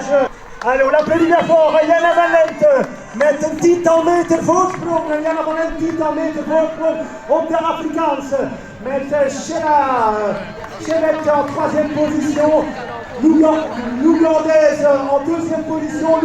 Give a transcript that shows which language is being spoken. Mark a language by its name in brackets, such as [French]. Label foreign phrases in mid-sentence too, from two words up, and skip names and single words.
[French] Allez, on l'applaudit bien fort, Yana Valent [Dutch] met een tiental meter voorsprong. Yana Valent tiental meter voorsprong op de Afrikaans. [French] Met Sheila Chevet en troisième position. L'Ougandaise en deuxième position.